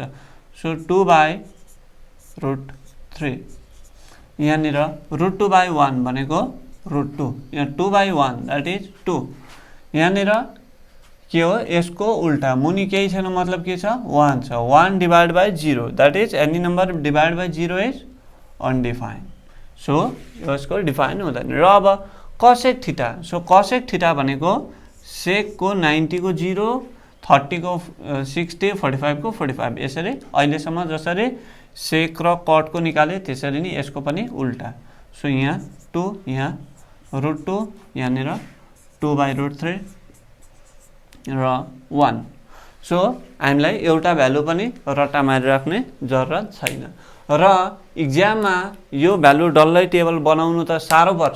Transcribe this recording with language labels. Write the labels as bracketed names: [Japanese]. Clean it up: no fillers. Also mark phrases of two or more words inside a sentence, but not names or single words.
[Nepali] सो 2/√3, यहाँनिर √2/1 भनेको √2, यहाँ 2/1 [English] that is [Nepali] 2। यहाँनिर के हो, यसको उल्टा मुनि केही छैन, मतलब के छ 1 छ, [English] 1 divide by 0 that is any number divide by 0 is undefined. [Nepali] सो यसको डिफाइन हुँदैन। र अब [English] cosec theta, [Nepali] सो [English] cosec theta [Nepali] भनेको sec को 90 को 0, 30 को 60, 45 को 45, यसरी अहिलेसम्म जसरी सेक र कटको निकाले त्यसरी नै यसको पनि उल्टा। सो यहाँ 2, यहाँ √2, यहाँनिर 2/√3 र 1। सो हामीलाई एउटा भ्यालु पनि रट्टा मारिराख्ने जरुरत छैन र इक्जाममा यो भ्यालु डल्लै टेबल बनाउनु त साह्रो पर्छ।